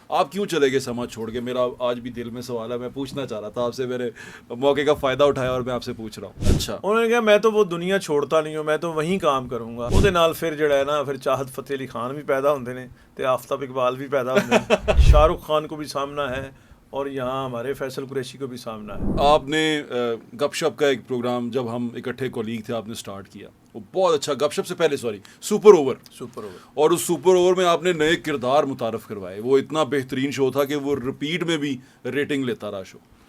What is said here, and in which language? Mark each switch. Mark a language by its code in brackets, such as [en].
[hi] आप क्यों चले गए समाज छोड़ के? मेरा आज भी दिल में सवाल है, मैं पूछना चाह रहा था आपसे, मेरे मौके का फ़ायदा उठाया और मैं आपसे पूछ रहा हूँ। अच्छा, उन्होंने कहा मैं तो वो दुनिया छोड़ता नहीं हूँ, मैं तो वहीं काम करूँगा। [pa] ਉਹਦੇ ਨਾਲ ਫਿਰ ਜਿਹੜਾ ਹੈ ਨਾ, ਫਿਰ ਚਾਹਤ ਫਤਿਹ ਅਲੀ ਖਾਨ ਵੀ ਪੈਦਾ ਹੁੰਦੇ ਨੇ ਤੇ ਆਫਤਾਬ [hi] इकबाल भी पैदा होते हैं। शाहरुख खान को भी सामना है और यहाँ हमारे फैसल कुरैशी को भी सामना है। आपने गपशप का एक प्रोग्राम जब हम इकट्ठे कोलीग थे आपने स्टार्ट किया, वो बहुत अच्छा, गपशप से पहले सॉरी सुपर ओवर, और उस सुपर ओवर में आपने नए किरदार मुतारफ़ करवाए। वो इतना बेहतरीन शो था कि वो रिपीट में भी रेटिंग लेता रहा शो।